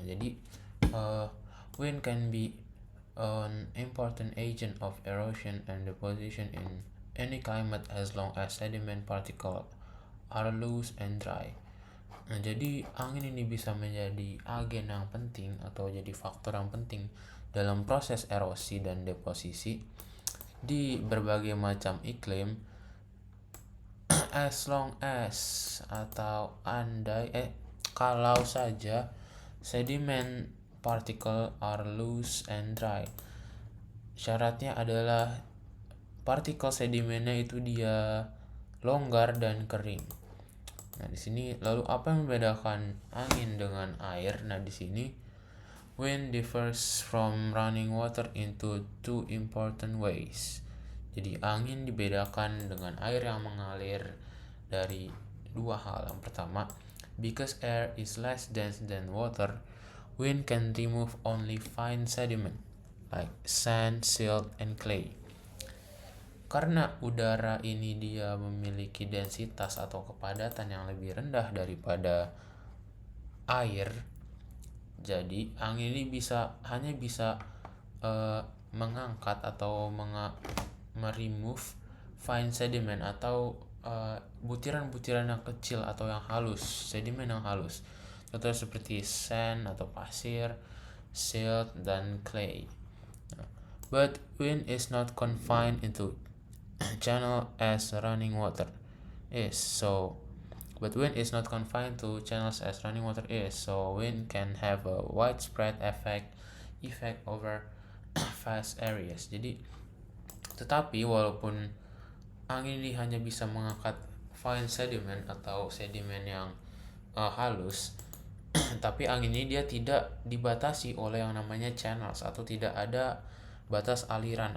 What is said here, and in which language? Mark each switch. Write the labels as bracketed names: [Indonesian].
[English] Jadi wind can be an important agent of erosion and deposition in any climate as long as sediment particles are loose and dry. [Indonesian] Nah, jadi angin ini bisa menjadi agen yang penting atau jadi faktor yang penting dalam proses erosi dan deposisi di berbagai macam iklim [English] as long as [Indonesian] atau kalau saja [English] sediment particle are loose and dry. [Indonesian] Syaratnya adalah partikel sedimennya itu dia longgar dan kering. Nah, di sini lalu apa yang membedakan angin dengan air? Nah, di sini [English] wind differs from running water into two important ways. [Indonesian] Jadi angin dibedakan dengan air yang mengalir dari dua hal. Yang pertama, [English] because air is less dense than water, wind can remove only fine sediment like sand, silt, and clay. [Indonesian] Karena udara ini dia memiliki densitas atau kepadatan yang lebih rendah daripada air, jadi angin ini hanya bisa mengangkat atau meremove fine sediment atau butiran-butiran yang kecil atau yang halus, sedimen yang halus. Contoh seperti sand atau pasir, silt, dan clay. [English] But wind is not confined into channel as running water is. So wind can have a widespread effect over vast areas. [Indonesian] Jadi tetapi walaupun angin ini hanya bisa mengangkat fine sediment atau sedimen yang halus, tapi angin ini dia tidak dibatasi oleh yang namanya channels atau tidak ada batas aliran.